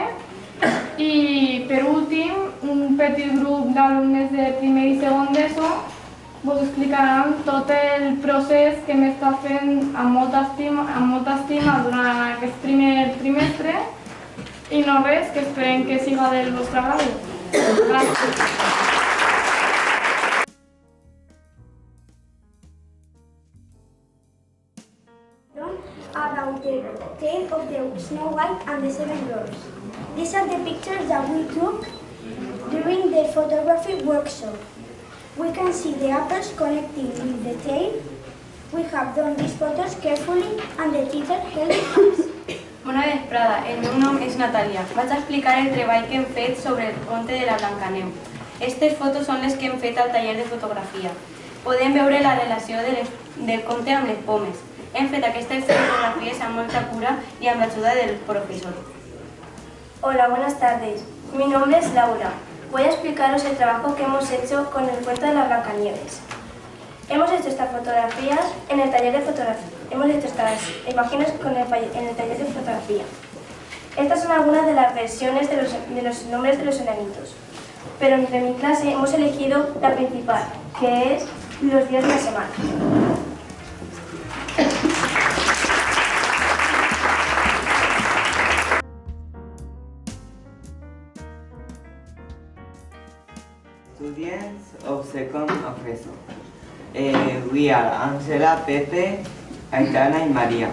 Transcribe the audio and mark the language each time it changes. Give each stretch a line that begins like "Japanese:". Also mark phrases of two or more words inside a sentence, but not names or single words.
Catalan: I, per últim, un petit grup d'alumnes de primer i segon d'ESO vos explicaran tot el procés que hem estat fent amb molta estima durant aquest primer trimestre i no res, que esperem que siga del vostre agrado. Gràcies.
English: About the tale of the Snow White and the Seven Dwarfs. These are the pictures that we took during the photography workshop. We can see the apples connecting with the tale. We have done these photos carefully and the teacher helped us.
Catalan: Bona vesprada, el meu nom és Natàlia. Vaig explicar el treball que hem fet sobre el conte de la Blancaneu. Aquestes fotos són les que hem fet al taller de fotografia. Podem veure la relació del conte amb les pomes. Hem fet aquestes fotografies amb molta cura y amb l'ajuda del profesor.
Spanish: Hola, buenas tardes. Mi nombre es Laura. Voy a explicaros el trabajo que hemos hecho con el cuento de las Blancanieves. Hemos hecho estas fotografías en el taller de fotografía. Hemos hecho estas imágenes en el taller de fotografía. Estas son algunas de las versiones de los nombres de los enanitos. Pero entre mi clase hemos elegido la principal, que es los días de la semana.
English: Students of second of ESO. We are Angela, Pepe, Aitana and Maria.